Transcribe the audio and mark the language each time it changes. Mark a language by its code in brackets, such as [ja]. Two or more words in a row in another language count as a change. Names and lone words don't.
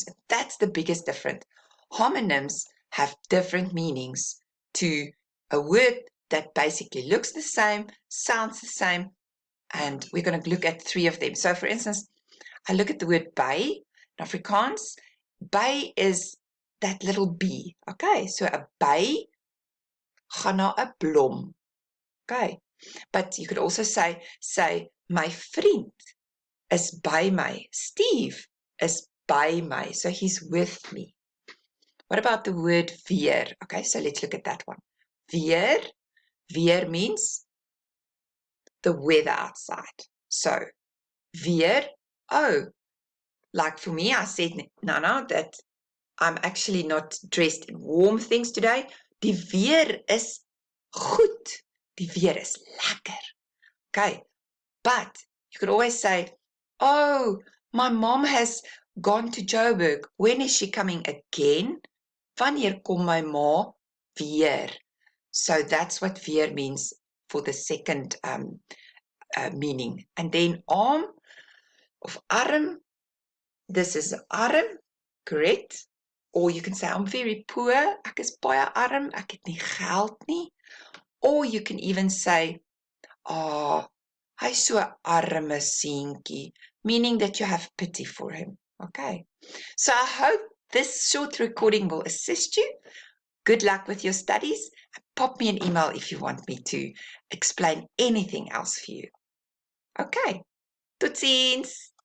[en] That's the biggest difference. Homonyms have different meanings to a word that basically looks the same, sounds the same, and we're going to look at 3 of them. So, for instance, I look at the word by in Afrikaans. By is that little bee. Okay, so a [af] by gaan na 'n blom. [en] Okay, but you could also say, [af] my vriend is by my. Steve is by my, [en] so he's with me. What about the word weer? Okay, so let's look at that one. Weer means the weather outside. So, weer, oh, like for me, I said, Nana, that I'm actually not dressed in warm things today. [af] Die weer is goed. Die weer is lekker. [en] Okay, but you could always say, oh, my mom has gone to Joburg. When is she coming again? [af] Wanneer kom my ma weer? [en] So that's what weer means for the second meaning. And then [af] arm of arm, [en] this is arm, correct? Or you can say, I'm very poor, [af] ek is baie arm, ek het nie geld nie. [en] Or you can even say, [af] oh, hy's so 'n arme seentjie, [en] meaning that you have pity for him. Okay. So I hope this short recording will assist you. Good luck with your studies. Pop me an email if you want me to explain anything else for you. Okay. Totsiens.